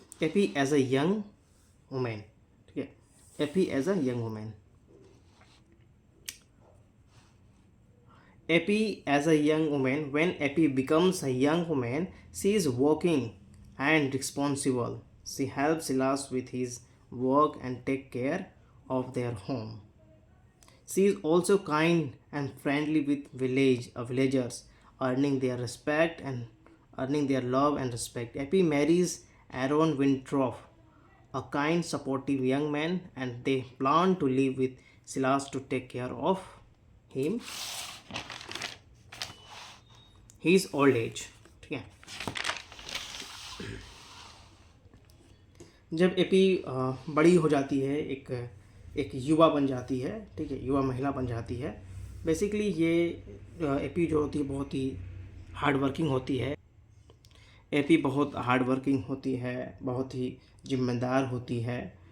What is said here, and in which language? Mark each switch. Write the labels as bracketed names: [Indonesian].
[English] Eppie as a young woman, [Hindi] ठीक है, [English] Eppie as a young woman. Epi as a young woman, when Epi becomes a young woman, she is working and responsible. She helps Silas with his work and take care of their home. She is also kind and friendly with villagers, earning their respect and earning their love and respect. Epi marries Aaron Winthrop, a kind, supportive young man, and they plan to live with Silas to take care of him his old age, [Hindi] ठीक है। जब AP बड़ी हो जाती है, एक युवा बन जाती है, ठीक है, युवा महिला बन जाती है। बेसिकली ये एपी जो होती है बहुत ही हार्ड वर्किंग होती है। एपी बहुत हार्ड वर्किंग होती है, बहुत ही जिम्मेदार होती है।